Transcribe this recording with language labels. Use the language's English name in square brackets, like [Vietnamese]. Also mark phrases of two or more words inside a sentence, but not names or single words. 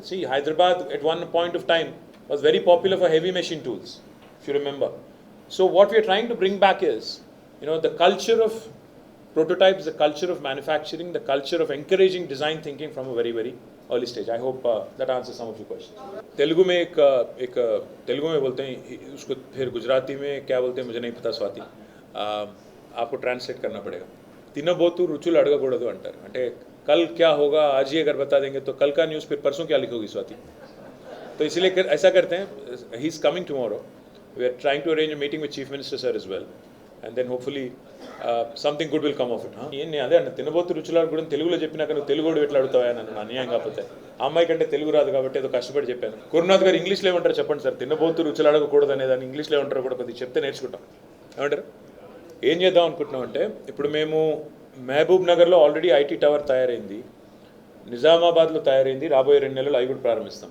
[English] See, Hyderabad at one point of time was very popular for heavy machine tools, if you remember. So what we are trying to bring back is, the culture of prototypes, the culture of manufacturing, the culture of encouraging design thinking from a very, very early stage. I hope that answers some of your questions. [Hindi] तेलुगु में तेलुगु में बोलते हैं उसको, फिर गुजराती में क्या बोलते हैं मुझे नहीं पता स्वाति, आपको ट्रांसलेट करना पड़ेगा. [Telugu] తినబోతు రుచులు అడగకూడదు అంటారు. [Hindi] అంటే कल क्या होगा आज ही अगर बता देंगे तो कल का न्यूज़ फिर परसों क्या लिखोगी स्वाति. तो इसलिए ऐसा करते हैं, [English] He is coming tomorrow. We are trying to arrange a meeting with Chief Minister sir as well, and then hopefully something good will come of it. [Telugu] నేను అదే అన్న తినబోతు రుచులు కూడా తెలుగులో చెప్పినాక నువ్వు తెలుగుడు ఎట్లా అడుగుతావా నన్ను అన్యాయం కాకపోతే. ఆ అమ్మాయి కంటే తెలుగు రాదు కాబట్టి ఏదో కష్టపడి చెప్పాను. గురునాథ్ గారు ఇంగ్లీష్లో ఏమంటారు చెప్పండి సార్, తినబోతు రుచులు అడగకూడదు అనేదాన్ని ఇంగ్లీష్లో ఏమంటారో కూడా కొద్దిగా చెప్తే నేర్చుకుంటాం. ఏమంటారు? ఏం చేద్దాం అనుకుంటున్నాం అంటే, ఇప్పుడు మేము మహబూబ్ నగర్లో ఆల్రెడీ [English] IT tower [Telugu] తయారైంది, నిజామాబాద్లో తయారైంది, రాబోయే 2 నెలలు అవి కూడా ప్రారంభిస్తాం.